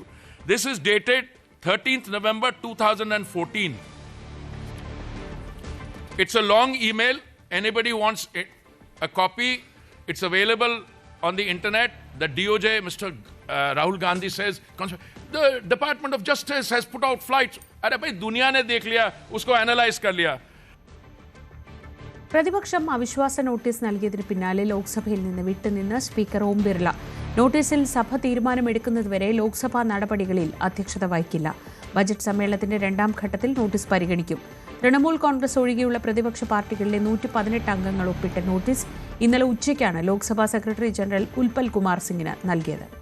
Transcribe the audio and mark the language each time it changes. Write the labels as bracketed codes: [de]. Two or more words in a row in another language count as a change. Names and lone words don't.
[en] This is dated 13th November 2014. It's a long email. Anybody wants a copy, it's available on the internet. The DOJ, Mr. Rahul Gandhi says, the Department of Justice has put out flights. [hi] अरे भाई दुनिया ने देख लिया, उसको एनालाइज कर लिया. [ml] പ്രതിപക്ഷം അവിശ്വാസ നോട്ടീസ് നൽകിയതിന് പിന്നാലെ ലോക്സഭയിൽ നിന്ന് വിട്ടുനിന്ന് സ്പീക്കർ ഓം ബിർള. നോട്ടീസിൽ സഭ തീരുമാനമെടുക്കുന്നതുവരെ ലോക്സഭാ നടപടികളിൽ അധ്യക്ഷത വഹിക്കില്ല. ബജറ്റ് സമ്മേളനത്തിന്റെ രണ്ടാം ഘട്ടത്തിൽ നോട്ടീസ് പരിഗണിക്കും. തൃണമൂൽ കോൺഗ്രസ് ഒഴികെയുള്ള പ്രതിപക്ഷ പാർട്ടികളിലെ 118 അംഗങ്ങൾ ഒപ്പിട്ട നോട്ടീസ് ഇന്നലെ ഉച്ചയ്ക്കാണ് ലോക്സഭാ സെക്രട്ടറി ജനറൽ ഉൽപ്പൽ കുമാർ സിംഗിന് നൽകിയത്.